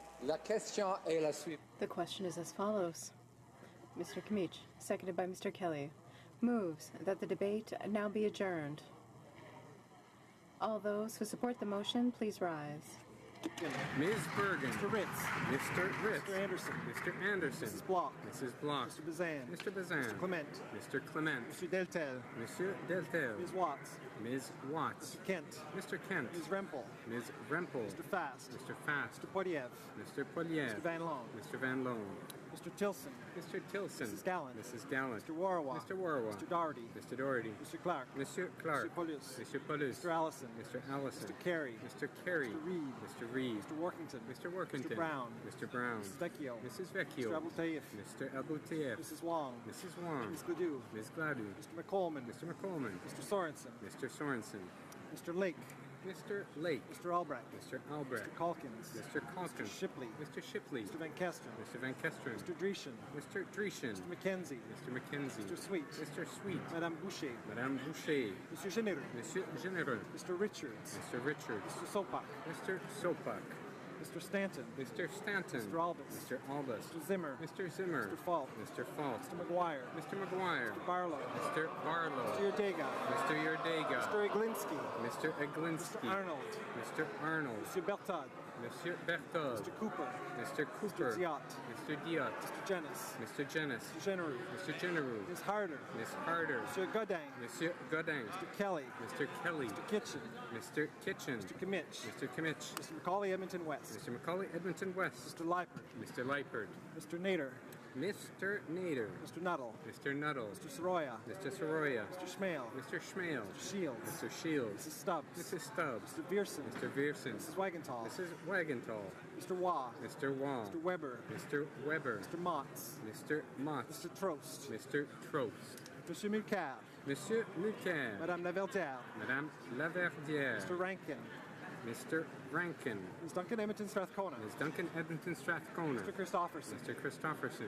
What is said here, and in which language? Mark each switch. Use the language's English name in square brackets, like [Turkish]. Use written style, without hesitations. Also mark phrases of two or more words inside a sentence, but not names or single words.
[French] La question est la suivante. [English] The question is as follows. Mr. Kamich, seconded by Mr. Kelly, moves that the debate now be adjourned. All those who support the motion, please rise. Ms. Bergen. Mr. Ritz. Mr. Ritz. Mr. Anderson. Mr. Anderson. Mrs. Bloch. Mrs. Bloch. Mr. Bazan. Mr. Bazan. Mr. Clement. Mr. Clement. Mr. Deltel. Monsieur Deltel. Ms. Watts. Ms. Watts. Mr. Kent. Mr. Kent. Ms. Rempel. Ms. Rempel. Mr. Fast. Mr. Fast. Mr. Poiliev. Mr. Poliev. Mr. Van Loan. Mr. Van Loan. Mr. Tilson. Mr. Tilson. Mrs. Gallant. Mrs. Gallant. Mr. Warwa. Mr. Warwa. Mr. Doherty. Mr. Doherty. Mr. Clark. Monsieur Clark. Mr. Paulus. Monsieur Paulus. Mr. Allison. Mr. Allison. Mr. Carey. Mr. Carey. Mr. Reed. Mr. Reed. Mr. Workington. Mr. Workington. Mr. Brown. Mr. Brown. Mrs. Vecchio. Mrs. Vecchio. Mr. Abou-Taif. Mr. Abou-Taif. Mrs. Wong. Mrs. Wong. Ms. Gladue. Ms. Gladue. Mr. McColeman. Mr. McColeman. Mr. Sorensen. Mr. Sorensen. Mr. Lake. Mr. Lake. Mr. Albrecht. Mr. Albrecht. Mr. Calkins. Mr. Calkins. Mr. Shipley. Mr. Shipley. Mr. Van Kesteren. Mr. Van Kesteren. Mr. Dreeshen. Mr. Dreeshen. Mr. McKenzie. Mr. McKenzie. Mr. Sweet. Mr. Sweet. Madame Boucher. Madame Boucher. Monsieur Généreux. Monsieur Généreux. Mr. Richards. Mr. Richards. Mr. Sopak. Mr. Sopak. Mr. Stanton. Mr. Stanton. Mr. Albus. Mr. Albus. Mr. Zimmer. Mr. Zimmer. Mr. Falk. Mr. Falk. Mr. McGuire. Mr. McGuire. Mr. Barlow. Mr. Barlow. Mr. Yerdega. Mr. Yerdega. Mr. Iglinski. Mr. Eglinski. Mr. Arnold. Mr. Arnold. Monsieur Bertad. Monsieur Berthold. Mr. Cooper. Mr. Cooper. Mr. Diot. Mr. Diot. Mr. Jennis. Mr. Jennis. Mr. Genereux. Mr. Genereux. Ms. Harder. Miss Harder. Monsieur Godin. Monsieur Godin. Mr. Kelly. Mr. Kelly. Mr. Kitchen. Mr. Kitchen. Mr. Kimmich. Mr. Kimmich. Mr. Macaulay Edmonton West. Mr. Macaulay Edmonton West. Mr. Leipert. Mr. Leipert. Mr. Nader. Mr. Nader. Mr. Nuttall. Mr. Nuttall. Mr. Soroya. Mr. Soroya. Mr. Schmale. Mr. Schmale. Mr. Shields. Mr. Shields. Mrs. Stubbs. Mrs. Stubbs. Mr. Vierson. Mr. Vierson. Mrs. Wagenthal. Mrs. Wagenthal. Mr. Waugh. Mr. Wall. Mr. Weber. Mr. Weber. Mr. Motts. Mr. Motts. Mr. Trost. Mr. Trost. Monsieur Mulcair. Monsieur Mulcair. Madame Laverdière. Madame Laverdière. Mr. Rankin. Mr. Rankin. Ms. Duncan Edmonton Strathcona. Ms. Duncan Edmonton Strathcona. Mr. Christopherson. Mr. Christopherson.